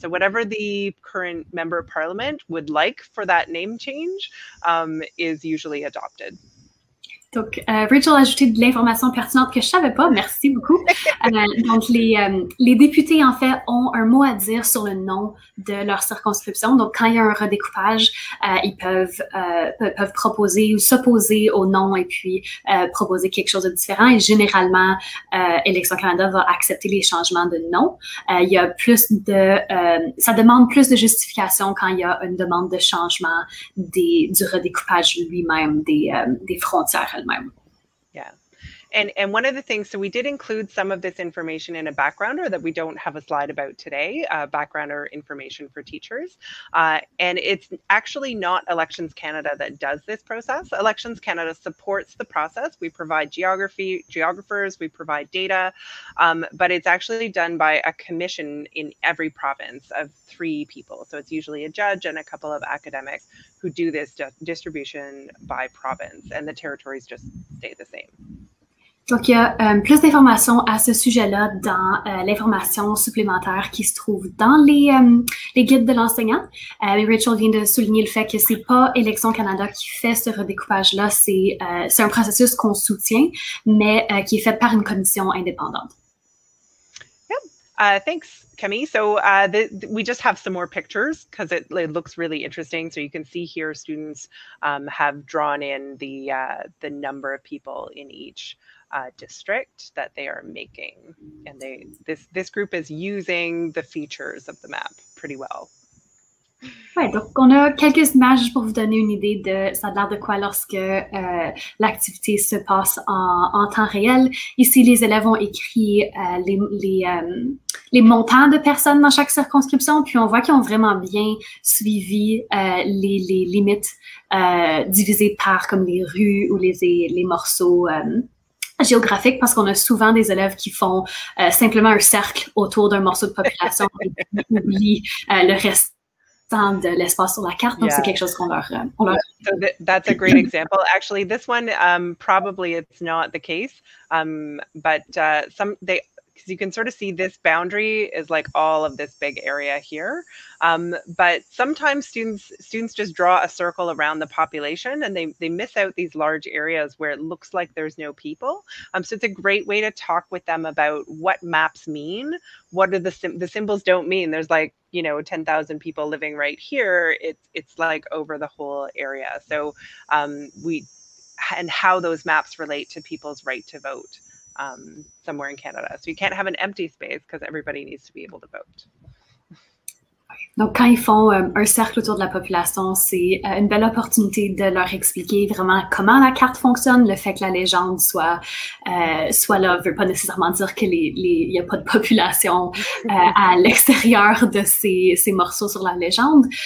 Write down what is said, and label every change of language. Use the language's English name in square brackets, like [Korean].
[English] So whatever the current member of parliament would like for that name change is usually adopted. [French] Donc, Rachel a ajouté de l'information pertinente que je savais pas. Merci beaucoup. Donc, les députés, en fait, ont un mot à dire sur le nom de leur circonscription. Donc, quand il y a un redécoupage, ils peuvent proposer ou s'opposer au nom et puis proposer quelque chose de différent. Et généralement, Élections Canada va accepter les changements de nom. Il y a ça demande plus de justification quand il y a une demande de changement du redécoupage lui-même des frontières. Yeah. [English] And one of the things, so we did include some of this information in a backgrounder that we don't have a slide about today, backgrounder information for teachers. And it's actually not Elections Canada that does this process. Elections Canada supports the process. We provide geographers, we provide data, but it's actually done by a commission in every province of 3 people. So it's usually a judge and a couple of academics who do this distribution by province, and the territories just stay the same. [French] Donc, il y a plus d'informations à ce sujet-là dans l'information supplémentaire qui se trouve dans les guides de l'enseignant. Rachel vient de souligner le fait que c'est pas Élections Canada qui fait ce redécoupage-là, c'est un processus qu'on soutient, mais qui est fait par une commission indépendante. [English] Yeah, thanks, Camille. So we just have some more pictures because it looks really interesting. So you can see here students have drawn in the number of people in each district that they are making. And this group is using the features of the map pretty well. [French] Oui, donc on a quelques images juste pour vous donner une idée de ça a l'air de quoi lorsque l'activité se passe en temps réel. Ici, les élèves ont écrit les montants de personnes dans chaque circonscription, puis on voit qu'ils ont vraiment bien suivi les limites divisées par comme les rues ou les morceaux géographiques, parce qu'on a souvent des élèves qui font simplement un cercle autour d'un morceau de population et qui oublient le reste de l'espace sur la carte, donc c'est quelque chose qu'on leur... [English] So that's a great example. Actually, this one, probably it's not the case, but because you can sort of see this boundary is like all of this big area here. But sometimes students just draw a circle around the population and they miss out these large areas where it looks like there's no people. So it's a great way to talk with them about what maps mean. What are the symbols don't mean. There's like, 10,000 people living right here. It's like over the whole area. So and how those maps relate to people's right to vote. Somewhere in Canada. So you can't have an empty space because everybody needs to be able to vote. [French] Donc, quand ils font un cercle autour de la population, c'est une belle opportunité de leur expliquer vraiment comment la carte fonctionne. Le fait que la légende soit là ne veut pas nécessairement dire qu'il n'y a pas de population à l'extérieur de ces morceaux sur la légende.